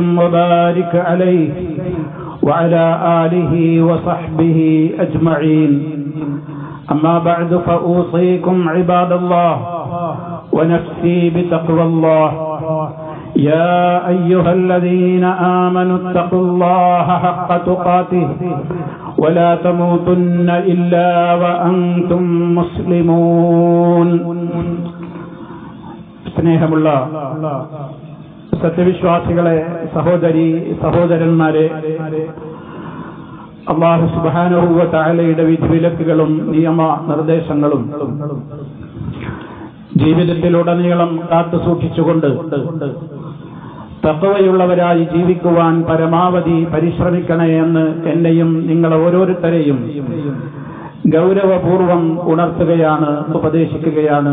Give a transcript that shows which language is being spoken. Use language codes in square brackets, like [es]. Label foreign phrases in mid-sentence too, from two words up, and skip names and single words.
[ar] وبارك عليه وعلى آله وصحبه أجمعين أما بعد فأوصيكم عباد الله ونفسي بتقوى الله يا أيها الذين آمنوا اتقوا الله حق تقاته ولا تموتن إلا وأنتم مسلمون. [ml] സ്നേഹമുള്ള സത്യവിശ്വാസികളെ, സഹോദരന്മാരെ, [ar] الله سبحانه وتعالى [ml] വിധിവിലക്കുകളും നിയമ നിർദ്ദേശങ്ങളും ജീവിതത്തിലുടനീളം കാത്തു സൂക്ഷിച്ചുകൊണ്ട് തഖ്വയുള്ളവരായി ജീവിക്കുവാൻ പരമാവധി പരിശ്രമിക്കണേ എന്ന് എന്നെയും നിങ്ങൾ ഓരോരുത്തരെയും ഗൗരവപൂർവം ഉണർത്തുകയാണ്, ഉപദേശിക്കുകയാണ്.